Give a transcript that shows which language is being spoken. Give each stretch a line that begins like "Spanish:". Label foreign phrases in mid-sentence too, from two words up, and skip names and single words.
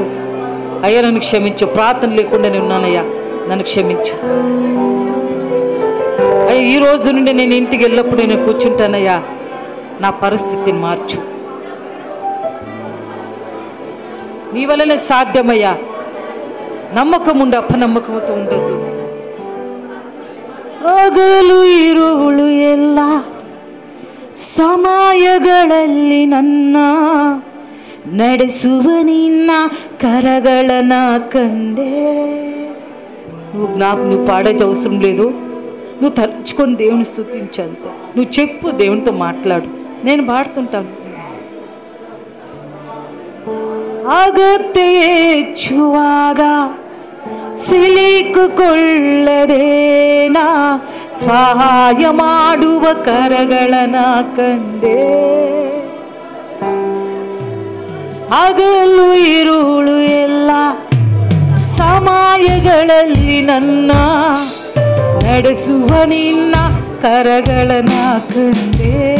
Telugu: అయ్యా నన్ను క్షమించు, ప్రార్థన లేకుండా నేను ఉన్నానయ్యా, నన్ను క్షమించు అయ్యా. ఈ రోజు నుండి నేను ఇంటికి వెళ్ళినప్పుడు నేను కూర్చుంటానయ్యా, నా పరిస్థితిని మార్చు. నీ వల్లనే సాధ్యమయ్యా. నమ్మకం ఉండి అపనమ్మకంతో ఉండొద్దు.
Kannada: ಹಗಲು ಇರುಳು ಎಲ್ಲ ಸಮಯಗಳಲ್ಲಿ ನನ್ನ ನಡೆಸುವ ನಿನ್ನ ಕರಗಳನ್ನ కండే.
Telugu: నువ్వు పాడేది అవసరం లేదు. నువ్వు తలుచుకొని దేవుని స్తుతించంతే. నువ్వు చెప్పు, దేవునితో మాట్లాడు. నేను పాడుతుంటాను.
Kannada: ಅಗತ್ಯ ಹೆಚ್ಚುವಾಗ ಸಿಲುಕಿಕೊಳ್ಳದೇನ ಸಹಾಯ ಮಾಡುವ ಕರಗಳನ್ನ ಕಂಡೆ. ಹಗಲು ಇರುಳು ಎಲ್ಲ ಸಮಯಗಳಲ್ಲಿ ನನ್ನ ನಡೆಸುವ ನಿನ್ನ ಕರಗಳನ್ನ ಕಂಡೆ.